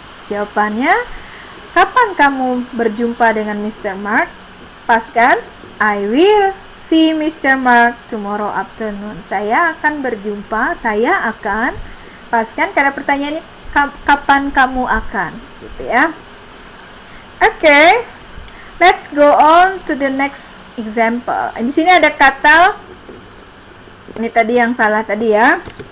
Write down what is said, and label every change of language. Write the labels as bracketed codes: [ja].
[id] Jawabannya, kapan kamu berjumpa dengan Mr. [en] Mark? [id] Pas kan? [en] I will see Mr. [id] Mark [en] tomorrow afternoon. [id] Saya akan berjumpa, saya akan. Pas kan? Karena pertanyaannya kapan kamu akan, gitu ya. Oke. [en] Let's go on to the next example. [id] Di sini ada kata, ini tadi yang salah tadi ya.